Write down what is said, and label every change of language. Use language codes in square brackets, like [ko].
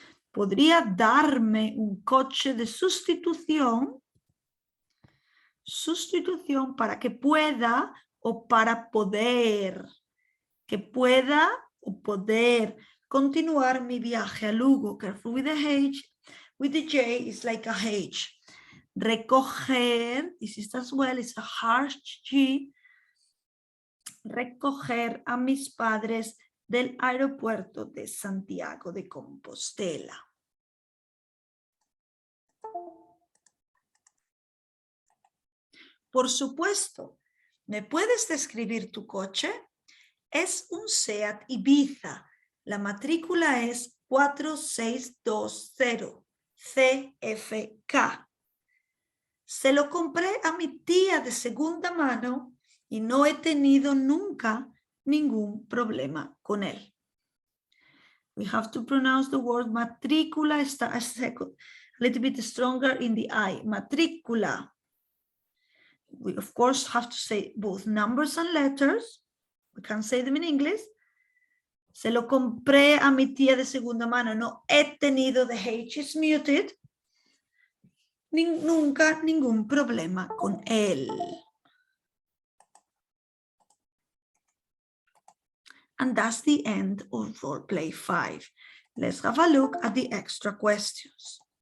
[es] ¿Podría darme un coche de sustitución? Sustitución para que pueda o para poder. Que pueda o poder continuar mi viaje a Lugo. [en] Careful with the H. With the J, it's like a H. Recoger, this is as well, it's a harsh G. [es] Recoger a mis padres del aeropuerto de Santiago de Compostela. Por supuesto, ¿me puedes describir tu coche? Es un Seat Ibiza. La matrícula es 4620 CFK. Se lo compré a mi tía de segunda mano y no he tenido nunca ningún problema con él. [en] We have to pronounce the word matrícula, está a little bit stronger in the I. [es] Matrícula. [en] We of course have to say both numbers and letters. We can say them in English. [es] Se lo compré a mi tía de segunda mano. No he tenido, [en] the H is muted. [es] Nunca ningún problema con él. [en] And that's the end of Roleplay 5. Let's have a look at the extra questions.